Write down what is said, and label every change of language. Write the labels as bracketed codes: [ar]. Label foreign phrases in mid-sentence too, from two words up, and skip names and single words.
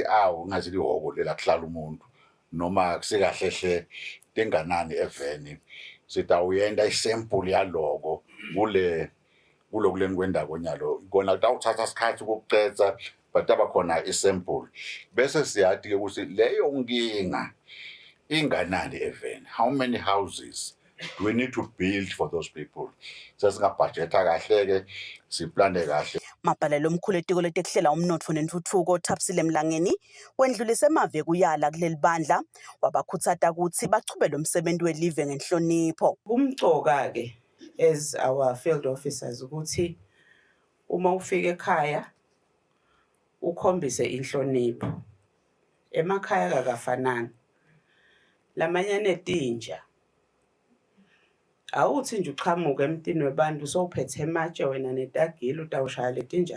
[ss] ngathi lihoko lela kuhlala umuntu noma kusekahle tenganani eveni sitawuyenda isample yaloko kulokuleni kwendako nyalo kona kutawuthatha isikhathi ukucetha but abakhona isample bese siyathi ukuthi leyo nkinga inganani eveni [en] how many houses do we need to build for those people [ss] sesingabudgeta kahle ke siplane kahle. Mabhalelo omkhulu etiko letekuhlela umnotfo nentfutfuko Kusile Mlangeni wendlulise emave kuyala kuleli bandla wabakhutsata ukuthi bachubele umsebenzi welive ngenhlonipho. Kumcoka ke [en] as our field officers [ss] ukuthi uma ufika ekhaya ukhombise inhlonipho. Emakhaya kakafanani. Lamanyane tinja awuthi nje uchamuka emntini webantu sowuphethe ematshe wena netagile utawushaya letinja